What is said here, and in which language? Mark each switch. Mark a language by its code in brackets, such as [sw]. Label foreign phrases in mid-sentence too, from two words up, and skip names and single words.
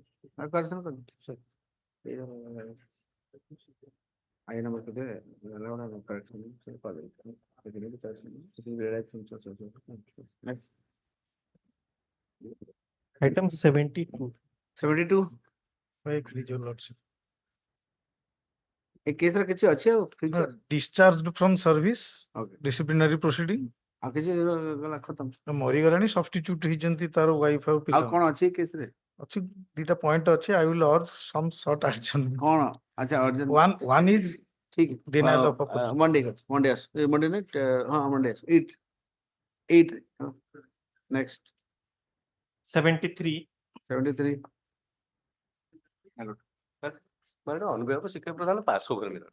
[en] Correction of I number to the correction. Next. Item 72. 72. Right, your lordship. A case [or] ର କିଛି ଅଛି ଆଉ future [en] Discharged from service, Okay. disciplinary proceeding. [or] ଆଉ କିଛି ଗଲା ଖତମ ମରିଗଲାଣି, substitute ହେଇଛନ୍ତି ତାର wife ଆଉ ପିଲା। ଆଉ କଣ ଅଛି କେସ୍ ରେ ଅଛି ଦିଟା point ଅଛି, [en] I will urge some short action. [or] କଣ ଆଚ୍ଛା urgent [en] One is [hi] ठीक [en] denial of opportunity. Monday ଆସ Monday night ହଁ Monday ଆସ 8 next 73. 73 My lord, on behalf of Secretary Pradhan, pass over, my lord.